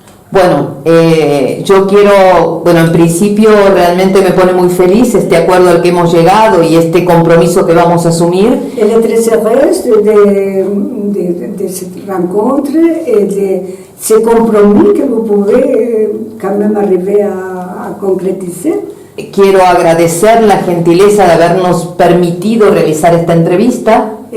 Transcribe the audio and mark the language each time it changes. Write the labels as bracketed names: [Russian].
[Spanish] Bueno, yo quiero, en principio realmente me pone muy feliz este acuerdo al que hemos llegado y este compromiso que vamos a asumir. [French] Elle est très heureuse de cette rencontre et de ce compromis que vous pouvez quand même arriver à concrétiser. [Spanish] Quiero agradecer la gentileza de habernos permitido realizar esta entrevista.